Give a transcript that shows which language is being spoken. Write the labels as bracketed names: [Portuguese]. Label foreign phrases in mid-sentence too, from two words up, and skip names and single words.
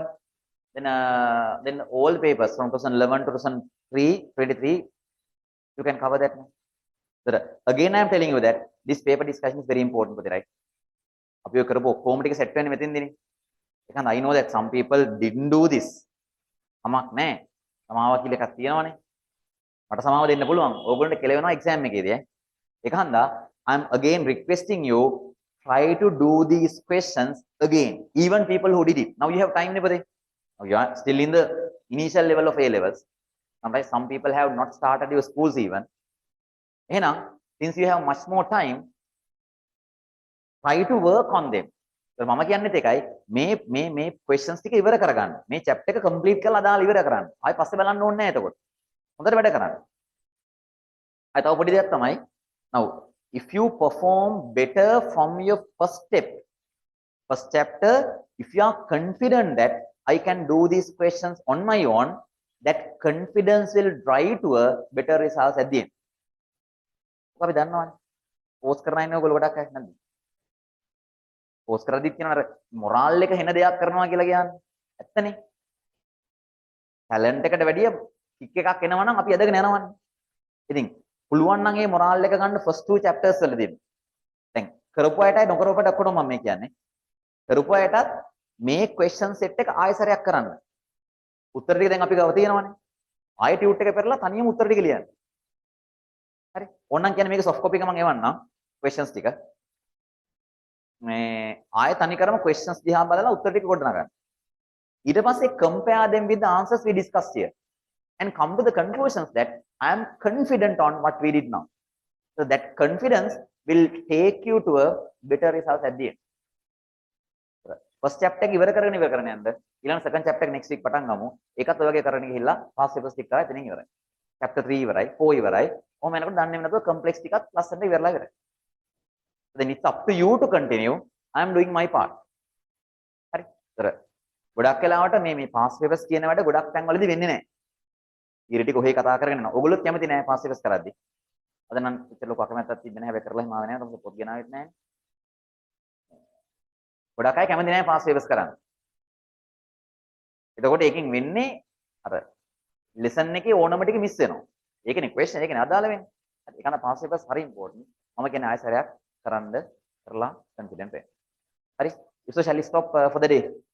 [English] Then all papers from 2011 to 2023, you can cover that. So again, I am telling you that this paper discussion is very important for the right. I know that some people didn't do this. [Sinhala] සමාව කියලා එකක් තියෙනවනේ. මට සමාව දෙන්න පුළුවන්. ඕගොල්ලන්ට කෙලවෙනවා exam එකේදී ඈ. ඒක හන්දා [English] I am again requesting you try to do these questions again. Even people who did it. Now you have time [Sinhala] නේ බදේ. [English] Now you are still in the initial level of A levels. Sometimes some people have not started your schools even. එහෙනම් since you have much more time, try to work on them. [Sinhala] මම කියන්නේත් ඒකයි මේ questions ටික ඉවර කරගන්න. මේ chapter එක complete කරලා අදාළ ඉවර කරන්න. ආයි පස්සේ බලන්න ඕනේ නැහැ එතකොට. හොඳට වැඩ කරන්න. ආයි තව පොඩි දෙයක් තමයි. [English] Now if you perform better from your first chapter, if you are confident that I can do these questions on my own, that confidence will drive to a better results at the end. [Sinhala] ඔක අපි දන්නවනේ. post කරන අය ඔයගොල්ලෝ ගොඩක් අය නැද්ද? post කරද්දිත් කියන අර මොරාල් එක හෙන දෙයක් කරනවා කියලා කියන්නේ. ඇත්තනේ. ටැලන්ට් එකට වැඩිය කික් එකක් එනවා නම් අපි ඇදගෙන යනවනේ. ඉතින් පුළුවන් නම් මේ මොරාල් එක ගන්න [English] first two chapters [Sinhala] වල දෙන්න. දැන් කරපු අයටයි නොකරපු අයට ඔක්කොම මම මේ කියන්නේ. කරපු අයටත් මේ [English] question set [Sinhala] එක ආයෙසරයක් කරන්න. උත්තර ටික දැන් අපි ගාව තියෙනවනේ. ආයෙ ටියුට් එක පෙරලා තනියම උත්තර ටික ලියන්න. හරි. ඕනනම් කියන්නේ මේක [English] soft copy [Sinhala] එක මම එවන්නම් questions ටික. මේ ආයෙ තනිකරම questions දිහා බලලා උත්තර ටික ගොඩනගා ගන්න. ඊට පස්සේ [English] compare them with the answers we discussed here and come to the conclusions that I am confident on what we did now. So that confidence will take you to a better result at the end. [Sinhala] First chapter එක ඉවර කරගෙන යන්න. ඊළඟ [English] second chapter [Sinhala] එක [English] next week [Sinhala] පටන් ගමු. ඒකත් ඔය වගේ කරගෙන ගිහිල්ලා [English] past papers [Sinhala] ටික කරලා එතනින් ඉවරයි. chapter 3 ඉවරයි, 4 ඉවරයි. ඔහොම යනකොට දන්නේම නැතුව complex ටිකත් ලස්සනට ඉවරලා ඉවරයි. [English] Then it's up to you to continue. I am doing my part. [Sinhala] හරි. ඒතර ගොඩක් වෙලාවට මේ [English] past papers [Sinhala] කියන වැඩ ගොඩක් තැන්වලදී වෙන්නේ නැහැ. ඊට ටික ඔහේ කතා කරගෙන යනවා. ඔයගොල්ලොත් කැමති නැහැ [English] past papers [Sinhala] කරද්දී. අද නම් ඉතින් ලොකු අකමැත්තක් තිබෙන්නේ නැහැ. හැබැයි කරලා හිමාව නැහැ. තමයි පොත් ගෙනාවෙත් නැහැ. ගොඩක් අය කැමති නැහැ [English] past papers [Sinhala] කරන්න. එතකොට ඒකෙන් වෙන්නේ අර lesson එකේ ඕනම ටික මිස් වෙනවා. ඒකනේ question ඒකනේ අදාළ වෙන්නේ. හරි. ඒක නම් [English] past papers [Sinhala] හරි important. මම කියන්නේ ආයෙ සැරයක් කරලා confident වෙන්න. හරි. [English] So shall we stop for the day?